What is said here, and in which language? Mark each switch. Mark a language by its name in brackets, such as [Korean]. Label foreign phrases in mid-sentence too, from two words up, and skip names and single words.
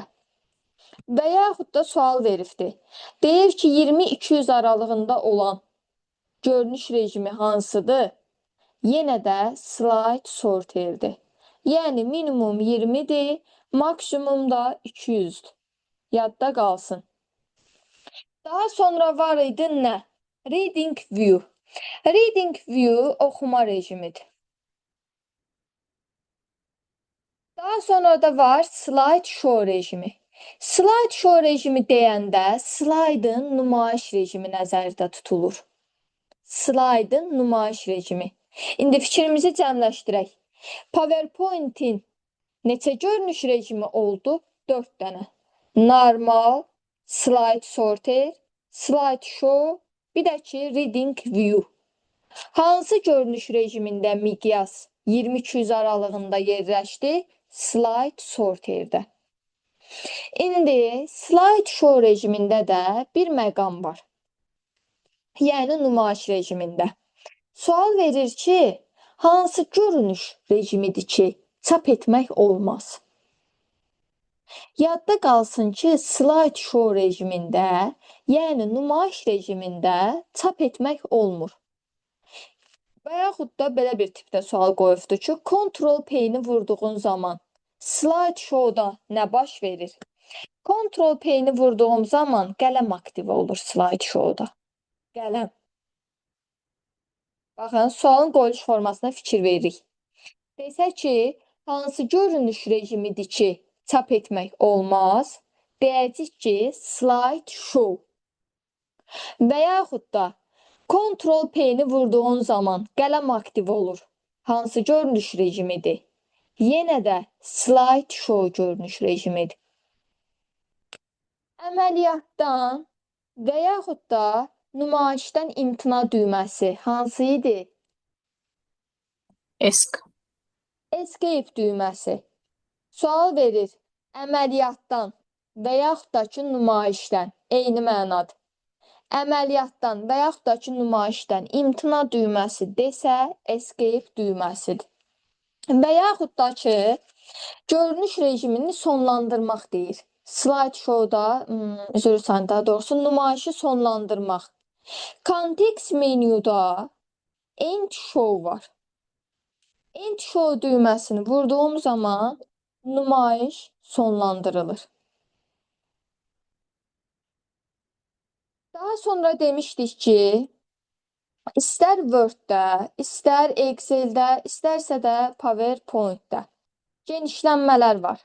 [Azerbaijani] Və yaxud da sual veribdi. Deyir ki, 20-200 aralığında olan görünüş rejimi hansıdır? Yenə də [English] slide sorterdir. [Azerbaijani] Yəni minimum 20-dir, maksimum da 200-dür. Yadda qalsın. Daha sonra var idi nə? [English] Reading view. Reading view [Azerbaijani] oxuma rejimidir. Daha sonra da var [English] slide show [Azerbaijani] rejimi. [English] Slide show [Azerbaijani] rejimi deyəndə slaydın nümayiş rejimi nəzərdə tutulur. Slaydın nümayiş rejimi. İndi fikrimizi cəmləşdirək. PowerPoint-in neçə görünüş rejimi oldu? 4 dənə. normal, [English] slide sorter, slide show, [Azerbaijani] bir də ki [English] reading view. [Azerbaijani] Hansı görünüş rejimində miqyas 20-200 aralığında yerləşdi? [English] Slide sorterdə. [Azerbaijani] İndi [English] slide show [Azerbaijani] rejimində də bir məqam var. Yəni nümayiş rejimində. Sual verir ki, hansı görünüş rejimidir ki, çap etmək olmaz? Yadda qalsın ki, [English] slide show [Azerbaijani] rejimində, yəni nümayiş rejimində çap etmək olmur. Və yaxud da belə bir tipdə sual qoyubdur ki, Ctrl P-ni vurduğun zaman [English] slide show-da [Azerbaijani] nə baş verir? Ctrl P-ni vurduğum zaman qələm aktive olur [English] slide show-da. [Azerbaijani] Qələm. Baxın, sualın qoyuluş formasına fikir veririk. Desək ki, hansı görünüş rejimidir ki, çap etmək olmaz? Deyəcək ki, [English] slide show. [Azerbaijani] Və yaxud da Ctrl P-ni vurduğun zaman qələm aktiv olur. Hansı görünüş rejimidir? Yenə də [English] slide show [Azerbaijani] görünüş rejimidir. Əməliyyatdan və yaxud da nümayişdən imtina düyməsi hansı idi? Escape düyməsi. Sual verir, əməliyyatdan və yaxud da ki, nümayişdən, eyni mənadır. Əməliyyatdan və yaxud da ki, nümayişdən imtina düyməsi desə, escape düyməsidir. Və yaxud da ki, görünüş rejimini sonlandırmaq deyir. [English] Slide show-da, [Azerbaijani] daha doğrusu nümayişi sonlandırmaq. Context menyuda [English] end show [Azerbaijani] var. [English] End show [Azerbaijani] düyməsini vurduğum zaman nümayiş sonlandırılır. Daha sonra demişdik ki, istər Word-də, istər Excel-də, istərsə də PowerPoint-də genişlənmələr var.